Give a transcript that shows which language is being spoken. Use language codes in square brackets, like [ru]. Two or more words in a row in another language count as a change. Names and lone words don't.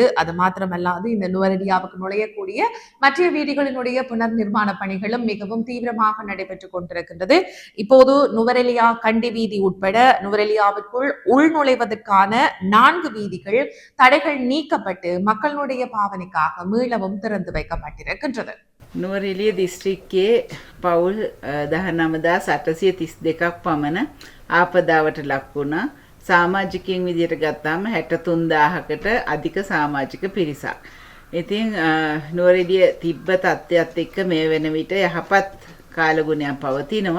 [ta] அது மாத்திரமல்லாது இந்த நுவரெலியாவுக்கு நுழையக்கூடிய மற்ற வீதிகளினுடைய புனர் நிர்மாண பணிகளும் மிகவும் தீவிரமாக நடைபெற்றுக் கொண்டிருக்கின்றது. இப்போது நுவரெலியா கண்டி வீதி உட்பட நுவரெலியாவிற்குள் உள்நுழைவதற்கான 4 வீதிகள் தடைகள் நீக்கப்பட்டு மக்களுடைய பாவனைக்காக மீளவும் திறந்து வைக்கப்பட்டிருக்கின்றது. [si] නුවරඑළිය දිස්ත්‍රික්කයේ පවුල් 19832ක් පමණ ආපදාවට ලක් වුණා. සමාජිකයන් විදියට ගත්තාම 63000කට අධික සමාජික පිරිසක්. ඉතින් නුවරඑළිය තිබ්බ තත්ත්වයක් එක්ක මේ වෙන විට යහපත් කාලගුණයක් පවතිනවා.